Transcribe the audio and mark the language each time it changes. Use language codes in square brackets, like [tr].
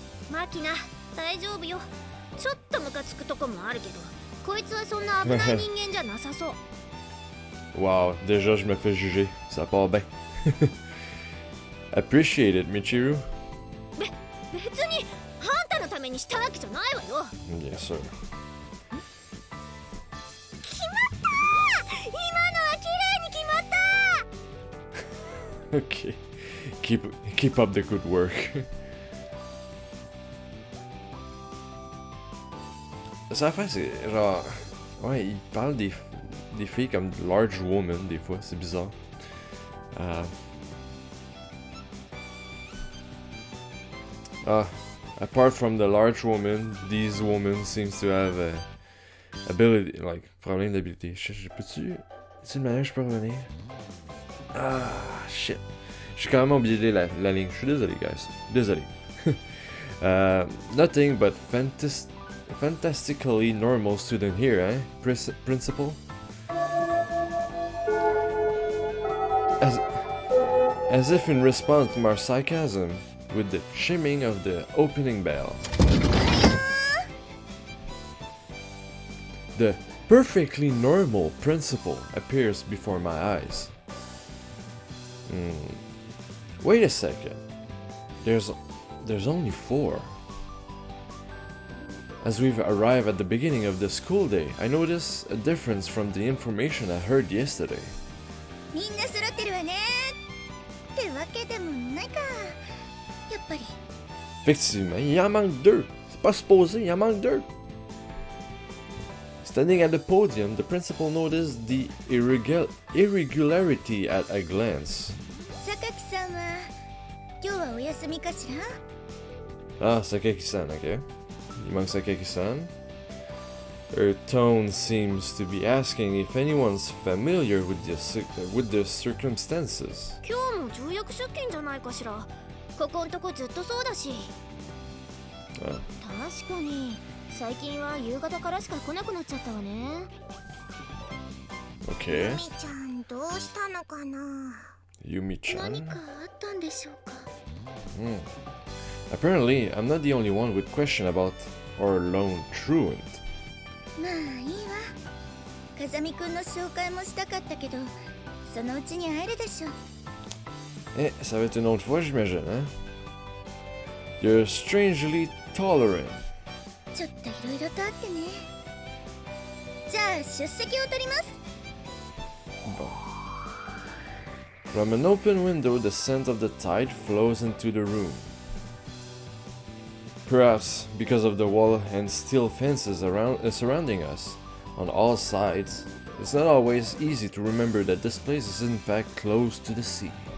[ja] Makina, 大丈夫よ。ちょっとムカつくとこもあるけど、こいつはそんな危ない人間じゃなさそう。 [fr] Wow, déjà je me fais juger, ça part bien. [en] Appreciate it, Michiru. [ja] 別にあんたのためにしたわけじゃないわよ。 [en] Yes, sir. [ja] 決まった！今のは綺麗に決まった！ [en] Okay, keep up the good work. [fr] Ça fait, c'est genre... Ouais, il parle des des filles comme [en] large woman, [fr] des fois, c'est bizarre. [en] Apart from the large woman, these women seems to have ability, like, [fr] problème d'habilité. Peux-tu... C'est une manière que je peux revenir? [en] Ah, shit. [fr] J'ai quand même oublié la ligne. Je suis désolé, guys. Désolé. [en] Nothing but fantastically normal student here, eh? Principal? As if in response to my sarcasm, with the chimming of the opening bell. The perfectly normal principal appears before my eyes. Wait a second. There's only 4. As we've arrived at the beginning of the school day, I notice a difference from the information I heard yesterday. [ja] みんな揃ってるわねってわけでもないかやっぱり [fr] Effectivement, il en manque 2. C'est pas supposé, il en manque 2. [en] Standing at the podium, the principal noticed the irregularity at a glance. [ja] 榊さんは今日はお休みかしら [fr] Ah, Sakaki-san, okay. Il manque Sakaki-san. [en] Her tone seems to be asking if anyone's familiar with the circumstances. [ja] 今日も重役出勤じゃないかしらここんとこずっとそうだし確かに最近は夕方からしか来なくなっちゃったわね [en] Okay. [ja] みちゃんどうしたのかな Yumi-chan. 何かあったんでしょうか [en] Apparently, I'm not the only one with question about our lone truant. [ja] まあいいわ風見くんの紹介もしたかったけどそのうちに会えるでしょう [fr] Eh, ça va être une autre fois, j'imagine, hein? [en] You're strangely tolerant. [ja] ちょっといろいろとあってねじゃあ出席を取ります [en] From an open window, the scent of the tide flows into the room. Perhaps because of the wall and steel fences surrounding us on all sides, it's not always easy to remember that this place is in fact close to the sea.